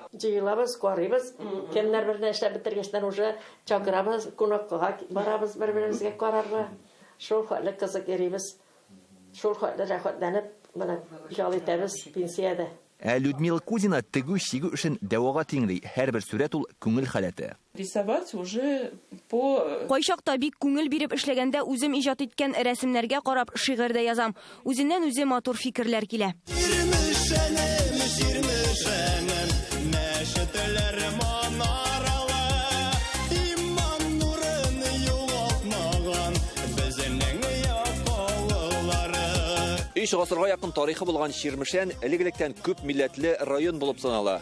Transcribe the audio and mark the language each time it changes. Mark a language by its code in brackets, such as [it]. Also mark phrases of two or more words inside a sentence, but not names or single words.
[tt] Җыелабыз, карыйбыз, кемнәр берлән эшләп бетергәчтән уже чакырабыз, кунакка барабыз, бер-беребезгә карарга. Шул хәтле кызык йөрибез. Шул хәтле рәхәтләнеп, менә ял итәбез пенсиядә. Людмила Кузина тегү-чигү эшен дәвага тиңли. Һәрбер сүрәт ул күңел халәте. [ru] Рисовать уже по [tt] Кайчакта бик күңел биреп эшләгәндә үзем иҗат иткән рәсемнәргә карап шигырь дә язам. Үзеннән үзе матур фикерләр килә. Өч гасырга якын тарихы булган Ширмешән элек-электән күп милләтле район булып санала.